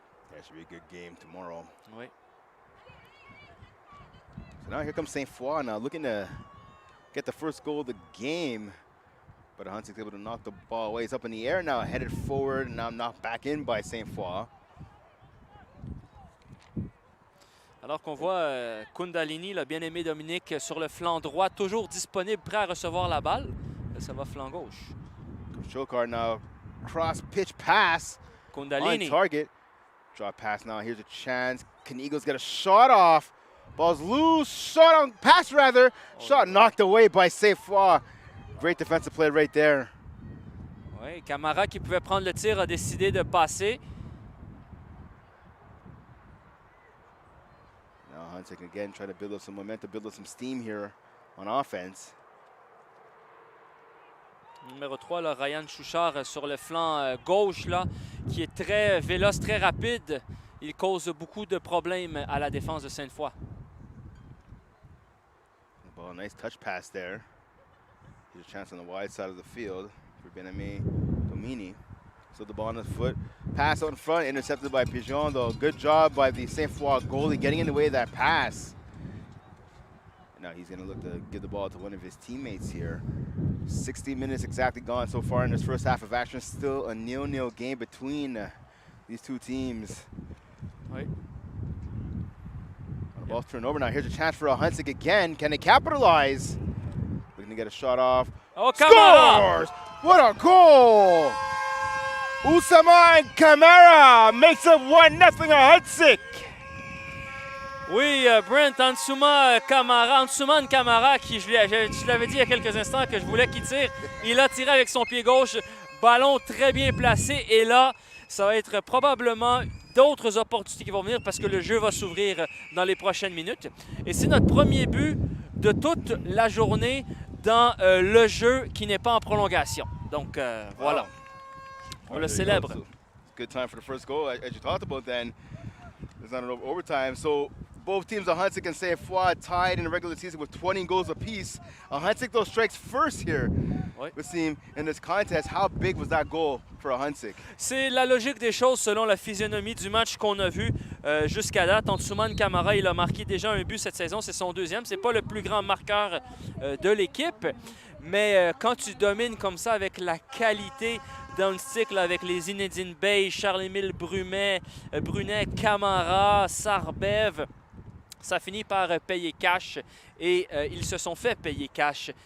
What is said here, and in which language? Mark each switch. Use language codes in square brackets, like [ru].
[en] That should be a good game tomorrow. [fr] Oui. [en] So now here comes Sainte Foy now looking to get the first goal of the game. But Ahuntsic's able to knock the ball away. It's up in the air now, headed forward, and now knocked back in by Sainte Foy. [fr] Alors qu'on voit Kundalini, le bien-aimé Dominique, sur le flanc droit, toujours disponible, prêt à recevoir la balle. Ça va flanc gauche. [en] Chokar now, cross pitch pass Kundalini. on target. Drop pass now, here's a chance. Can Eagles get a shot off? Ball's loose, shot on, pass rather. Shot knocked away by Sainte Foy. Great defensive play right there. [fr] Oui, Camara qui pouvait prendre le tir a décidé de passer. [en] Now Ahuntsic again trying to build up some momentum, build up some steam here on offense. [fr] Numéro 3, là, Ryan Chouchard sur le flanc gauche, là, qui est très véloce, très rapide. Il cause beaucoup de problèmes à la défense de Sainte Foy. [en] Well, nice touch pass there. Here's a chance on the wide side of the field for Benami Domini. So the ball on his foot. Pass on front, intercepted by Pigeon, though. Good job by the Sainte Foy goalie getting in the way of that pass. Now he's going to look to give the ball to one of his teammates here. 60 minutes exactly gone so far in this first half of action. Still a 0-0 game between these two teams. [fr] Oui. [en] The ball's turned over now. Here's a chance for Ahuntsic again. Can they capitalize? Looking to get a shot off. Oh, Camara! Scores! What a goal! Oussama Camara makes it 1-0 Ahuntsic. [fr] Oui, Brent, Ahuntsic Camara, qui je l'avais dit il y a quelques instants que je voulais qu'il tire. Il a tiré avec son pied gauche. Ballon très bien placé. Et là, ça va être probablement d'autres opportunités qui vont venir parce que le jeu va s'ouvrir dans les prochaines minutes. Et c'est notre premier but de toute la journée dans le jeu qui n'est pas en prolongation. Donc, voilà. On le célèbre. [en] good time for the first goal, as you talked about then. It's not an overtime. So both teams, Ahuntsic and Sainte tied in the regular season with 20 goals apiece. Ahuntsic, though, strikes first here. [fr] Ouais. [en] It seems in this contest. How big was that goal for Ahuntsic? [fr] C'est la logique des choses selon la physionomie du match qu'on a vu jusqu'à date. Antsoumane Camara, il a marqué déjà un but cette saison. C'est son deuxième. C'est pas le plus grand marqueur de l'équipe. Mais quand tu domines comme ça avec la qualité d'Ahuntsic, avec les Zinedine Bey, Charles-Émile Brunet, Camara, Sarbev, ça finit par payer cash et ils se sont fait payer cash.